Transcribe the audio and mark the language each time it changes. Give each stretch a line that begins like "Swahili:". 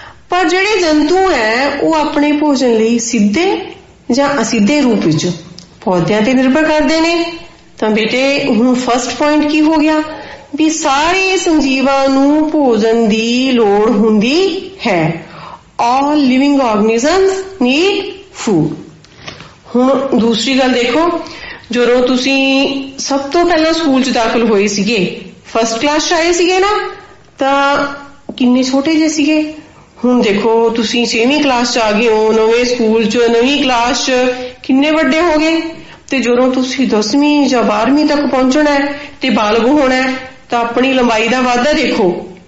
Punjabi: ਪਰ ਜਿਹੜੇ ਜੰਤੂ ਹੈ ਉਹ ਆਪਣੇ ਭੋਜਨ ਲਈ ਸਿੱਧੇ ਜਾਂ ਅਸਿੱਧੇ ਰੂਪ ਵਿੱਚ ਪੌਦਿਆਂ ਤੇ ਨਿਰਭਰ ਕਰਦੇ ਨੇ। ਤਾਂ ਬੇਟੇ, ਹੁਣ ਫਸਟ ਪੁਆਇੰਟ ਕੀ ਹੋ ਗਿਆ ਵੀ ਸਾਰੇ ਸੰਜੀਵਾਂ ਨੂੰ ਭੋਜਨ ਦੀ ਲੋੜ ਹੁੰਦੀ ਹੈ।
English: All living organisms need food.
Punjabi: ਹੁਣ ਦੂਸਰੀ ਗੱਲ ਦੇਖੋ, ਜਦੋਂ ਤੁਸੀਂ ਸਭ ਤੋਂ ਪਹਿਲਾਂ ਸਕੂਲ 'ਚ ਦਾਖਲ ਹੋਏ ਸੀਗੇ, ਫਸਟ ਕਲਾਸ 'ਚ ਆਏ ਸੀਗੇ ਨਾ, ਤਾਂ ਕਿੰਨੇ ਛੋਟੇ ਜਿਹੇ ਸੀਗੇ। ਹੁਣ ਦੇਖੋ ਤੁਸੀਂ 6ਵੀਂ ਕਲਾਸ 'ਚ ਆ ਗਏ ਹੋ, ਨਵੇਂ ਸਕੂਲ 'ਚ, ਨਵੀਂ ਕਲਾਸ 'ਚ, ਕਿੰਨੇ ਵੱਡੇ ਹੋ ਗਏ। ਤੇ ਜਦੋਂ ਤੁਸੀਂ 10ਵੀਂ ਜਾਂ 12ਵੀਂ ਤੱਕ ਪਹੁੰਚਣਾ ਤੇ ਬਾਲਗ ਹੋਣਾ, ਤਾਂ ਆਪਣੀ ਲੰਬਾਈ ਦਾ ਵਾਧਾ ਦੇਖੋ।